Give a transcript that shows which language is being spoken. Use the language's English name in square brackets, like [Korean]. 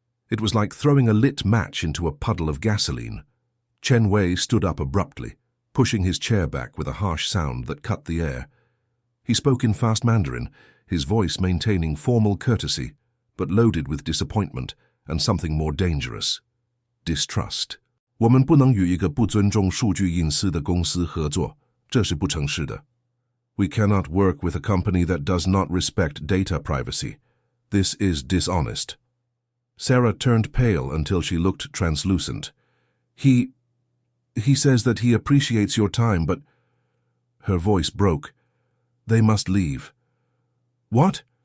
[English] It was like throwing a lit match into a puddle of gasoline. Chen Wei stood up abruptly, pushing his chair back with a harsh sound that cut the air. He spoke in fast Mandarin, his voice maintaining formal courtesy, but loaded with disappointment and something more dangerous: distrust. [Chinese] 我们不能与一个不尊重数据隐私的公司合作，这是不诚实的。 [English] We cannot work with a company that does not respect data privacy. This is dishonest. Sarah turned pale until she looked translucent. He says that he appreciates your time, but... Her voice broke. They must leave. What?